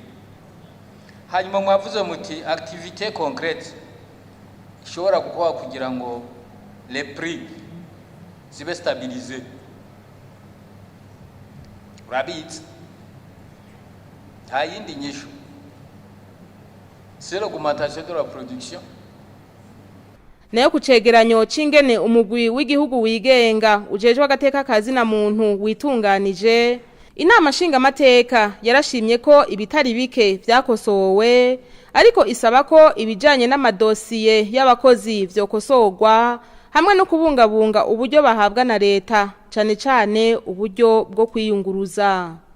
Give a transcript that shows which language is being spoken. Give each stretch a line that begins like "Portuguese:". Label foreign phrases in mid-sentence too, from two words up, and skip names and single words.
Rundi: Hanyuma mwavuze muti
French: activité concrète
Rundi: ishobora gukora kugira ngo
French: les prix
Rundi: zibe stabilisé. Urabitse nta yindi nyishu
French: c'est l'augmentation de la production.
Rundi: Nayo kucegeranyo cingene umugwi w'igihugu wigenga ujejwe agateka kazi na muntu witunganije, inama nshinga amateka yarashimye ko ibitari bike vyakosowe ariko isaba ko ibijanye n'amadosiye y'abakozi vyokosorwa hamwe no kubungabunga uburyo bahabwa na leta cane cane uburyo bwo kwiyunguruza.